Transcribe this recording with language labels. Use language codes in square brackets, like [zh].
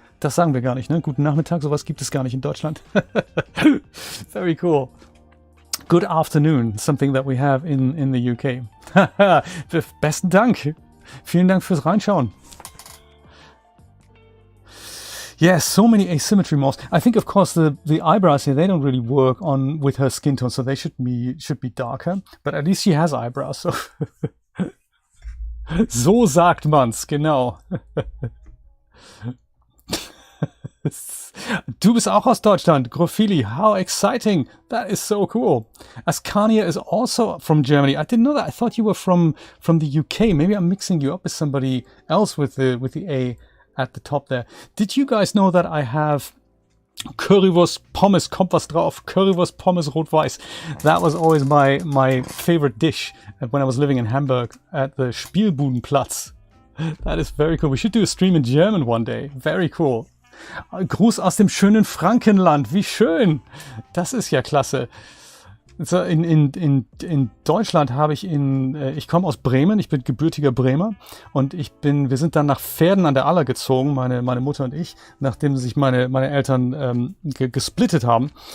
[de] Das sagen wir gar nicht, ne? Guten Nachmittag, sowas gibt es gar nicht in Deutschland. [en] Very cool. Good afternoon, something that we have in the UK. [de] Besten Dank. Vielen Dank fürs Reinschauen. [en] Yes, so many asymmetry morphs. I think, of course, the eyebrows here, they don't really work on with her skin tone, so they should be darker. But at least she has eyebrows. [de] So, so sagt man's, genau. Du bist auch aus Deutschland, Grofili. [en] How exciting! That is so cool. Askania is also from Germany. I didn't know that. I thought you were from the UK. Maybe I'm mixing you up with somebody else with the A at the top there. Did you guys know that I have Currywurst Pommes? [de] Kommt was drauf? [en] Currywurst Pommes Rot-Weiß. That was always my favorite dish when I was living in Hamburg at the Spielbudenplatz. That is very cool. We should do a stream in German one day. Very cool. [de] Gruß aus dem schönen Frankenland. Wie schön. Das ist ja klasse. So, in Deutschland habe ich ich komme aus Bremen, ich bin gebürtiger Bremer und wir sind dann nach Verden an der Aller gezogen, meine Mutter und ich, nachdem sich meine Eltern gesplittet haben.